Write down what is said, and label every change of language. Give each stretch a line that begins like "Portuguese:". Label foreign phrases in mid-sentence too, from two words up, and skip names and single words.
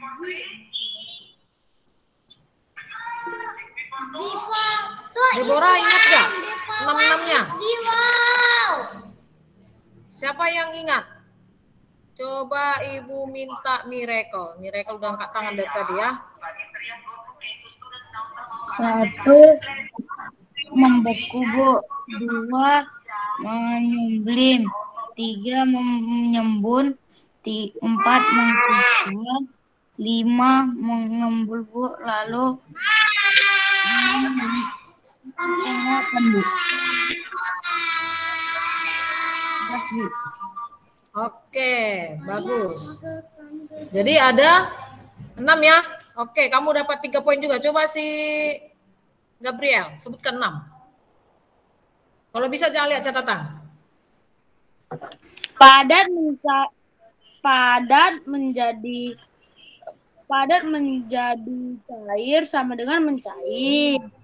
Indonesian: Deborah ingat nggak 6-6-nya? Siapa yang ingat? Coba Ibu minta Miracle. Miracle udah angkat tangan dari tadi ya. 1 membeku, Bu. 2 menyublim. 3 menyembun. 4 mengkristal. 5 mengembul, Bu. Lalu menguapkan, Bu. Bu. Oke, bagus. Jadi ada 6 ya. Oke, kamu dapat 3 poin juga. Coba si Gabriel sebutkan 6. Kalau bisa jangan lihat catatan. Padat menjadi cair sama dengan mencair.